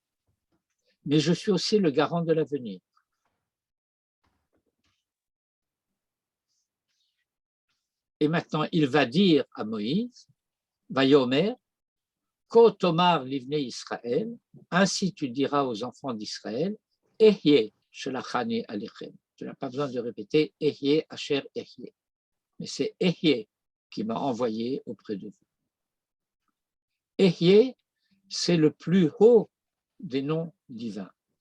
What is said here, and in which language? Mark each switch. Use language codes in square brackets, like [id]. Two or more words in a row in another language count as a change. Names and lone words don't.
[fr] Mais je suis aussi le garant de l'avenir. Et maintenant, il va dire à Moïse, [he] ויאמר, כה תאמר לבני ישראל, [fr] ainsi tu diras aux enfants d'Israël, [he] אהיה שלחני אליכם. [fr] Tu n'as pas besoin de répéter [he] אהיה אשר אהיה. [fr] Mais c'est Ehye qui m'a envoyé auprès de vous. Ehye, c'est le plus haut des noms divins.